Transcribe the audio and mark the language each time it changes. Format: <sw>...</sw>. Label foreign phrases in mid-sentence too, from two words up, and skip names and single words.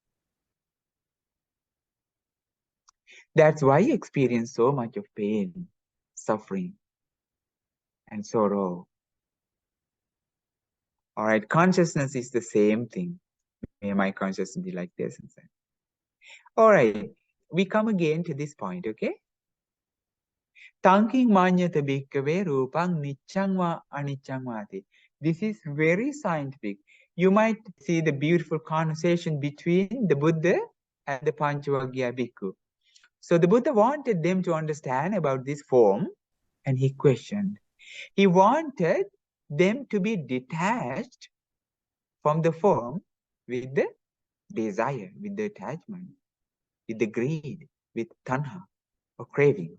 <en>That's why you experience so much of pain, suffering, and sorrow. All right, consciousness is the same thing. May my consciousness be like this and so. All right, we come again to this point, okay?</en> <pi>Tanking manyata bhikkhave rupang niccang va aniccang vati.</pi> <en>This is very scientific. You might see the beautiful conversation between the Buddha and the Panchavagya bhikkhu. So the Buddha wanted them to understand about this form, and he questioned. He wanted them to be detached from the form with the desire, with the attachment, with the greed, with tanha or craving.</en>